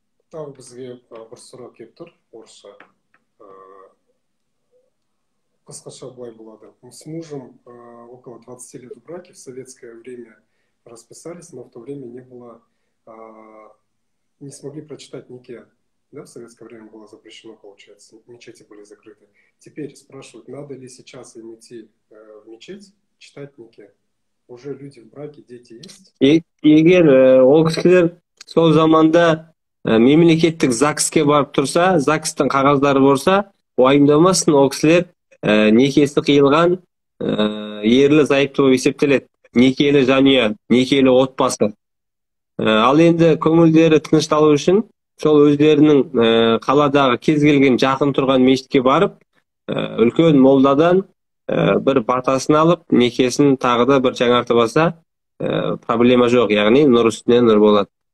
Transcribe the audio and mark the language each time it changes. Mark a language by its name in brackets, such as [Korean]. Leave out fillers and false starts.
[Kazakh] Бізге бір сұрақ келіп тұр, орысша. Қысқаша былай болады. [Russian] Мы с мужем около 20 лет в браке, в советское время расписались, но в то время не было, не смогли прочитать нике. Да, в советское время было запрещено, получается, мечети были закрыты. Теперь спрашивают, надо ли сейчас им идти в мечеть, читать нике. Уже люди в браке, дети есть. [Kazakh] Егер ол кісілер сол заманда мемлекеттік ЗАГСке барып тұрса, ЗАГСтың қағаздары болса, уайымдамасын, ол кісілер некесі қиылған ерлі зайыпты болып есептеледі. Некелі жанұя, некелі отбасы. Ал енді көңілдері тынышталу үшін сол өздерінің қаладағы кез келген жақын тұрған мешітке барып, үлкен молдадан бір батасын алып, некесін тағы да бір жаңартып алса, проблема жоқ, яғни нұр үстіне нұр болады.